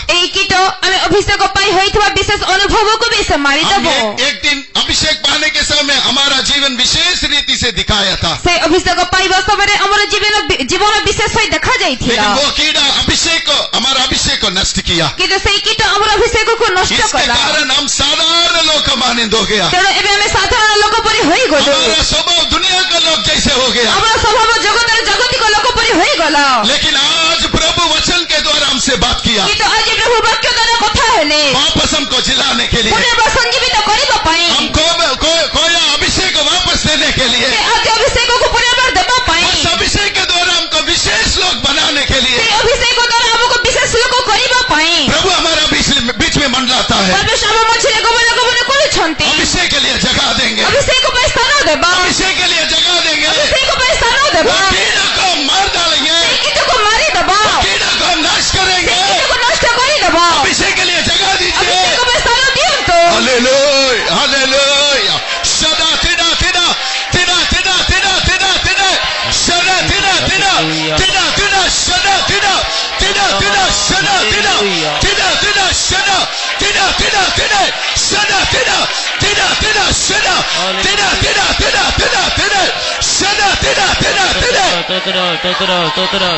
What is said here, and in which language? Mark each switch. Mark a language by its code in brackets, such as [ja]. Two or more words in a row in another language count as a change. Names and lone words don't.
[or] ଏହି କୀଟ ଆମେ ଅଭିଷେକ ପାଇ ହୋଇଥିବା ବିଶେଷ ଅନୁଭବକୁ ବି ସେ [hi] हम [or] ମାରିଦେବ। [hi] एक दिन अभिषेक पाने के समय हमारा जीवन विशेष रीति से दिखाया था। [or] ସେ ଅଭିଷେକ ପାଇବା ସମୟରେ ଆମର ଜୀବନ ବିଶେଷ ହୋଇ ଦେଖାଯାଇଥିଲା। [hi] लेकिन वो कीड़ा अभिषेक को, हमारा अभिषेक को नष्ट किया। [or] କିନ୍ତୁ ସେଇ କୀଟ ଆମର ଅଭିଷେକକୁ ନଷ୍ଟ [hi] इसके [or] କଲା। [hi] कारण हम साधारण लोग का मानंद हो गया। [or] ତେଣୁ ଏବେ ଆମେ ସାଧାରଣ ଲୋକ ପରି ହୋଇଗଲୁ। [hi] हमारा स्वभाव दुनिया का लोग जैसे हो गया। [or] ଆମର ସ୍ୱଭାବ ଜଗତର ଜାଗତିକ ଲୋକ ପରି ହୋଇଗଲା। [hi] लेकिन आज प्रभु वचन के द्वारा हमसे बात किया। [or] କିନ୍ତୁ ଆଜି ପ୍ରଭୁ ବାକ୍ୟ ଦ୍ୱାରା କଥା ହେଲେ [hi] वापस हमको जिलाने के लिए, [or] ପୁନର୍ବାର ସଞ୍ଜୀବିତ କରିବା ପାଇଁ, [hi] हमको कोया अभिषेक को वापस देने के लिए, [or] ସେ ଆଦି ଅଭିଷେକକୁ ପୁନର୍ବାର ଦେବା ପାଇଁ, [hi] उस अभिषेक के द्वारा हमको विशेष लोग बनाने के लिए [or] ସେ ଅଭିଷେକ ଦ୍ୱାରା ଆମକୁ ବିଶେଷ ଲୋକ କରିବା ପାଇଁ [hi] प्रभु हमारा बीच में मंडलाता है। [or] ପରମେଶ୍ୱର ଆମ ମଝିରେ ଗମନାଗମନ କରୁଛନ୍ତି। [hi] अभिषेक के लिए जगह देंगे। [or] ଅଭିଷେକ ପାଇଁ ସ୍ଥାନ ଦେବା। [hi] अभिषेक के लिए जगह देंगे। [or] ଅଭିଷେକ ପାଇଁ ସ୍ଥାନ [hi] वो [or] ଦେବା। [hi] कीड़ा को हम मार डालेंगे। [or] ସେ କୀଟକୁ ମାରିଦେବା। [hi] कीड़ा को हम नाश करेंगे। [or] କୀଟକୁ ନଷ୍ଟ କରିଦେବା। [hi] अभिषेक के लिए जगह दीजिए। [or] ଅଭିଷେକ ପାଇଁ ସ୍ଥାନ ଦିଅନ୍ତୁ। [hi] हालेलुया हालेलुया। सदा तिदा तिदा तिदा तिदा तिदा तिदा तिदा सदा तिदा तिदा तिदा तिदा सदा तिदा तिदा तिदा सदा तिदा तिदा तिदा सदा तिदा तिदा तिदा सदा तिदा तिदा तिदा सदा तिदा तिदा तिदा तिदा तिदा सदा तिदा तिदा तिदा।